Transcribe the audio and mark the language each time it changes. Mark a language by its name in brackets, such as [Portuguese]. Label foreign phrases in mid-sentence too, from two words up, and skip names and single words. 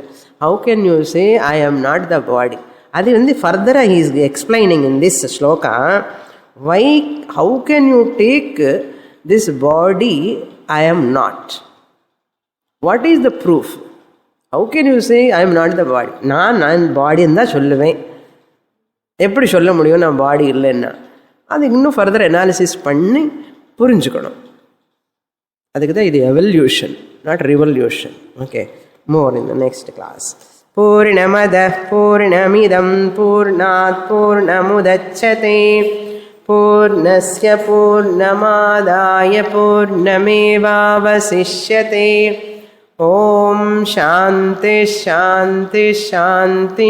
[English] How can you say I am not the body? Adi further he is explaining in this shloka. Why? How can you take this body? I am not. What is the proof? How can you say I am not the body? [Tamil] நான் body ன்னு தான் சொல்லுவேன். எப்படி சொல்ல முடியும் நான் பாடி இல்லைன்னா? அது இன்னும் [English] further analysis [Tamil] பண்ணி புரிஞ்சுக்கணும். அதுக்கு தான் இது [English] evolution, not revolution. OK, more in the next class. [Sanskrit] पूर्णमदः पूर्णमिदं पूर्णात् पूर्णमुदच्यते पूर्णस्य पूर्णमादाय पूर्णमेवावशिष्यते. ओम् शान्ति शान्ति शान्ति.